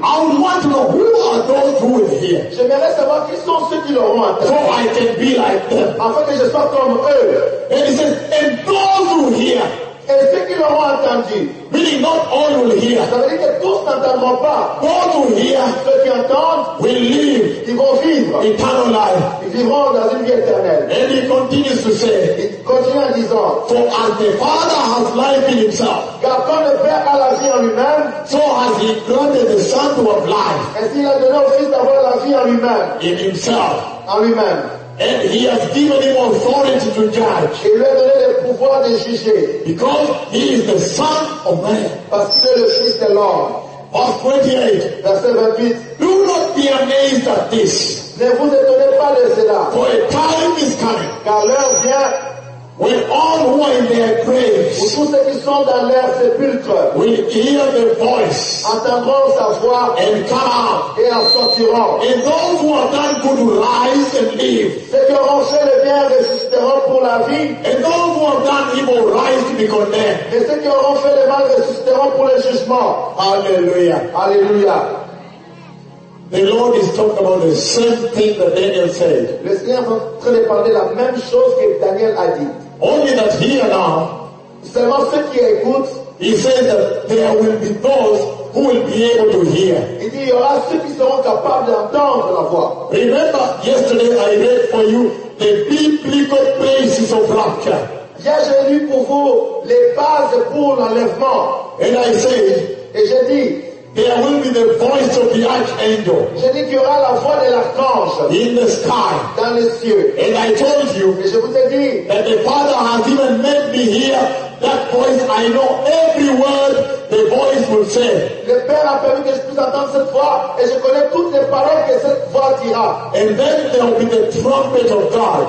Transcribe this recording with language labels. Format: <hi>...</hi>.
<en>I would want to know who are those who will hear.</en> <fr>J'aimerais savoir qui sont ceux qui l'auront entendu.</fr> <en>So I can be like them.</en> <fr>Afin que comme eux.</fr> <en>And he says, and those who hear,</en> <fr>et ceux qui l'auront entendu,</fr> <en>meaning not all will hear,</en> <fr>ça veut dire que tous n'entendront pas,</fr> <en>those who hear,</en> <fr>ceux qui entendent,</fr> <en>will live,</en> <fr>ils vont vivre,</fr> <en>eternal life,</en> <fr>ils vivront dans une vie éternelle.</fr> <en>And he continues to say,</en> <fr>il continue en disant,</fr> <en>for as the Father has life in himself,</en> <fr>car comme le Père a la vie en lui-même,</fr> <en>so has he granted the Son to have life,</en> <fr>est-ce qu'il a donné au Fils d'avoir la vie en lui-même,</fr> <en>in himself,</en> <fr>en lui-même.</fr> <en>And he has given him authority to judge.</en> <fr>Il lui a donné le pouvoir de juger.</fr> <en>Because he is the Son of Man.</en> <fr>Parce qu'il est le Fils de l'homme.</fr> <en>Verse 28.</en> <fr>Verset 28.</fr> <en>Do not be amazed at this.</en> <fr>Ne vous étonnez pas de cela.</fr> <en>For a time is coming.</en> <fr>Car l'heure vient.</fr> <en>When all who are in their graves.</en> <fr>Où tous ceux qui sont dans leur sépulcre.</fr> <en>Will hear the voice.</en> <fr>Entendront sa voix.</fr> <en>And come out.</en> <fr>Et en sortiront.</fr> <en>And those who are done good will rise and live.</en> <fr>Ceux qui auront fait le bien ressusciteront pour la vie.</fr> <en>And those who are done evil will rise to be condemned.</en> <fr>Et ceux qui auront fait le mal ressusciteront pour le jugement. Alléluia. Alléluia.</fr> <en>The Lord is talking about the same thing that Daniel said.</en> <fr>Le Seigneur est en train de parler la même chose que Daniel a dit.</fr> <en>Only that here now,</en> <fr>seulement ceux qui écoutent,</fr> <en>he says that there will be those who will be able to hear.</en> <fr>Il dit, il y aura ceux qui seront capables d'entendre la voix.</fr> <en>Remember, yesterday I read for you the biblical places of rapture.</en> <fr>Hier, j'ai lu pour vous les bases pour l'enlèvement.</fr> <en>And I say,</en> <fr>et je dis,</fr> <en>there will be the voice of the archangel.</en> <fr>Je dis qu'il y aura la voix de l'archange.</fr> <en>In the sky.</en> <fr>Dans les cieux.</fr> <en>And I told you.</en> <fr>Et je vous ai dit.</fr> <en>That the Father has even made me hear that voice. I know every word the voice will say.</en> <fr>Le Père a permis que je puisse entendre cette voix. Et je connais toutes les paroles que cette voix dira.</fr> <en>And then there will be the trumpet of God.</en>